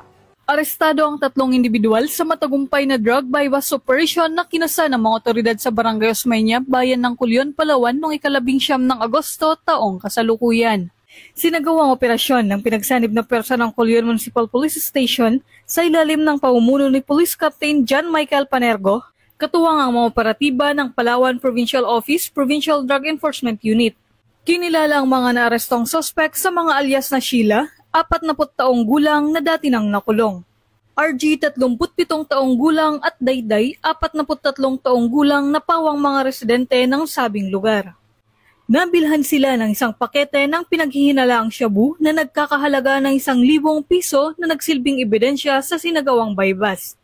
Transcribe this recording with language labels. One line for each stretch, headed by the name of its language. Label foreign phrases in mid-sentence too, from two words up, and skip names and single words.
Filipino: Arestado ang 3 individual sa matagumpay na
English: drug bypass operation
Filipino: na kinasa ng mga otoridad sa Barangay Osmeña, bayan ng Culion, Palawan noong 19 ng Agosto taong kasalukuyan. Sinagawang operasyon ng pinagsanib na pwersa ng Culion Municipal Police Station sa ilalim ng pamumuno ni Police Captain John Michael Panergo, katuwang ang mga operatiba ng Palawan Provincial Office Provincial Drug Enforcement Unit. Kinilala ang mga naarestong sospek sa mga alias na Sheila, 40 taong gulang na dati nang nakulong. RG, 37 taong gulang at Dayday, 43 taong gulang na pawang mga residente ng sabing lugar. Nabilhan sila ng isang pakete ng pinaghihinalaang shabu na nagkakahalaga ng 1,000 piso na nagsilbing ebidensya sa sinagawang bypass.